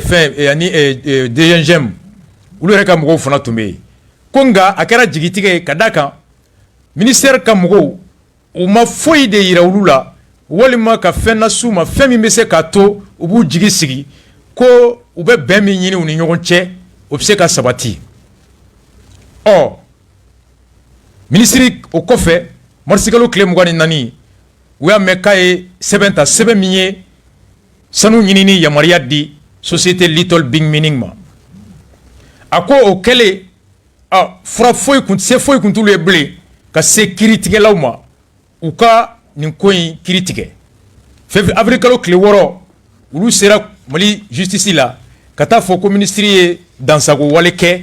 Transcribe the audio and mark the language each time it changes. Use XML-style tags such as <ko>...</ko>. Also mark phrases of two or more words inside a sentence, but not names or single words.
<bm>DGM olu yɛrɛ ka mɔgɔw fana tun bɛ yen ko nka a kɛra jigitigɛ ye ka d'a kan ministère ka mɔgɔw u ma foyi de yira olu la walima ka fɛn nasu ma fɛn min bɛ se k'a to u b'u jigi sigi ko u bɛ bɛn min ɲini u ni ɲɔgɔn cɛ o bɛ se ka sabati ɔ minisiri o kɔfɛ marisikalo tile 24 u y'a mɛn k'a ye sɛbɛn ta sɛbɛn min ye sanu ɲini ni yamaruya di société little big mining ma a ko o kɛlen fura foyi se foyi kun t'ulu ye bilen ka se kiiritigɛlaw ma u ka nin ko in kiiri tigɛ avril kalo tile 6 olu sera Mali justice la ka taa fɔ ko ministre ye dansago wale kɛ</bm>